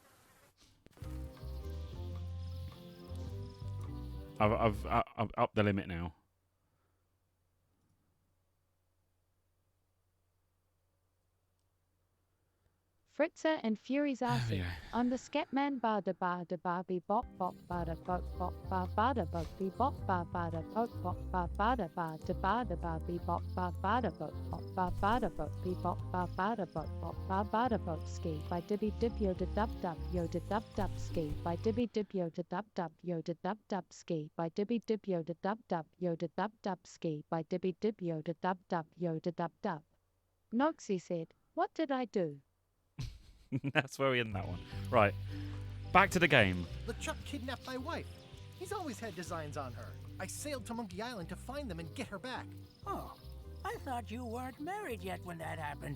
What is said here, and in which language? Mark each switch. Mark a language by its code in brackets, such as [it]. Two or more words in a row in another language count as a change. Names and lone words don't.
[en] I've upped the limit now. Fritzer and Fury's There we Arse. go. I'm the Scatman bar da bee bop bop bar da bop bar da bop bee bop bar da bop bar da bar da bee bop bar da bop bar da bop bee bop bar da bop bar da bop ski by dibby dip yo da dub yo da dub ski by dibby dip yo da dub yo da dub ski by dibby dip yo da dub yo da dub ski by dibby dip yo da dub yo da dub. Noxie said, what did I do? That's where we end that one. Right. Back to the game. LeChuck kidnapped my wife. He's always had designs on her. I sailed to Monkey Island to find them and get her back. Oh, I thought you weren't married yet when that happened.